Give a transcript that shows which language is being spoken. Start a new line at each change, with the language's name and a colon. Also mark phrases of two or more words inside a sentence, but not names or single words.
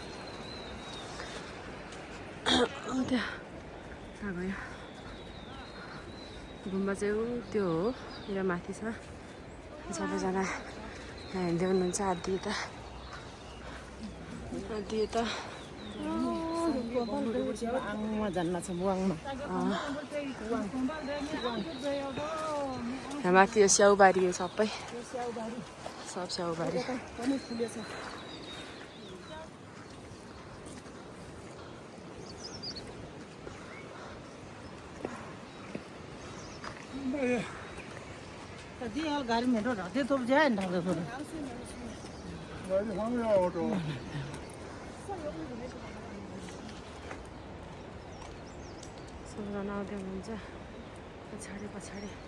Nepali: कहाँ गयो गुम्बा चाहिँ ऊ त्यो हो यहाँ माथि छ सबैजना यहाँ हिँड्दै हुनुहुन्छ आधी यता यहाँ माथि यो स्याउबारी हो सबै सब स्याउबारी
Hindi: गाड़ी में रहते तो जाए ना
Nepali: सबैजना आउँदै हुनुहुन्छ पछाडि